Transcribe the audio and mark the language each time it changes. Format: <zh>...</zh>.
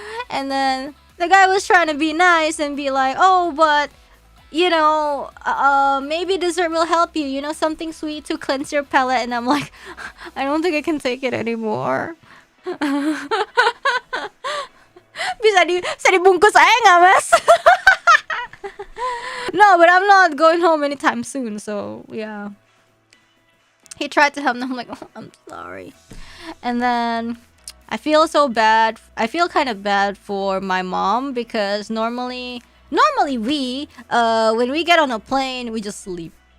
<en>And then the guy was trying to be nice and be like, oh, but you know, maybe dessert will help you, you know, something sweet to cleanse your palate. And I'm like, I don't think I can take it anymore.</en> <id>bisa dibungkus aja nggak, mas?</id> <en>No, but I'm not going home anytime soon, so yeah. He tried to help me. I'm like, oh, I'm sorry. And then I feel so bad. I feel kind of bad for my mom because normally we when we get on a plane, we just sleep.</en>